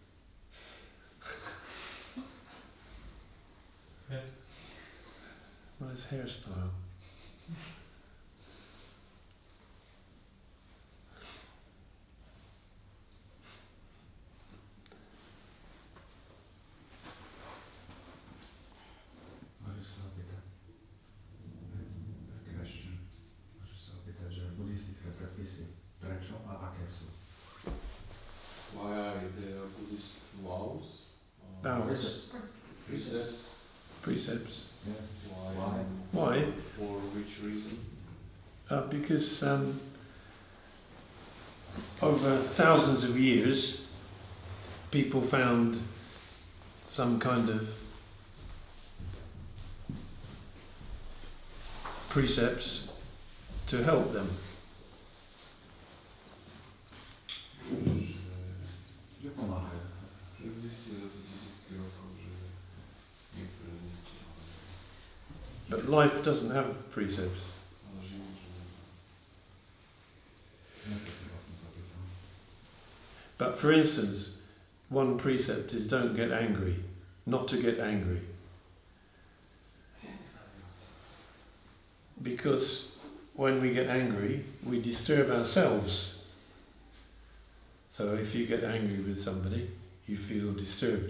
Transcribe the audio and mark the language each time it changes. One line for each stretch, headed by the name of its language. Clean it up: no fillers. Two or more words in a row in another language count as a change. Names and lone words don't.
Slovak: Nice hairstyle. Możesz sa opýtať, question, môžeš sa opýtať, že buddhistické predpisy, prečo a aké sú?
English: Why are there Buddhist vows? Vows. Precepts? Precepts. Yeah. Why? Why? For which reason? Because over thousands of years, people found some kind of precepts to help them.
Slovak: Že pomáhajú. Že zistili za to tisícky rokov, že niektoré z nich But life doesn't have precepts. ale život, že Na to sa vlastne zapýtam.
English: But for instance, one precept is don't get angry, not to get angry. Because when we get angry, we disturb ourselves. So if you get angry with somebody, you feel disturbed.